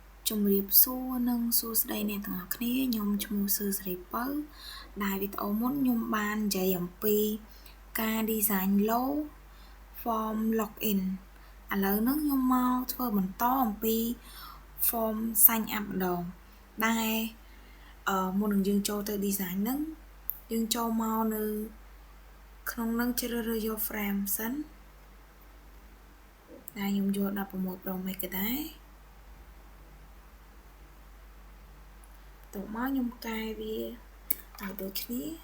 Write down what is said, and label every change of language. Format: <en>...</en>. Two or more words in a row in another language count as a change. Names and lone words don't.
<km>ជំរាបសួរនិងសួស្តីអ្នកទាំងអស់គ្នាខ្ញុំឈ្មោះសឺសេរីពៅដែលវីដេអូមុន ខ្ញុំបាននិយាយអំពីការ</km> <en>design logo form login</en> <km>ឥឡូវនេះខ្ញុំមកធ្វើបន្តអំពី</km> <en>form sign up</en> <km>ម្ដងដែលមុននឹងយើងចូលទៅ design ហ្នឹងយើងចូលមកនៅក្នុងនឹងជ្រើសរើសយក frame សិន ដែលខ្ញុំយក16 Pro Max ក៏ដែរតោះមកខ្ញុំកែវាឲ្យដូចគ្នា</km>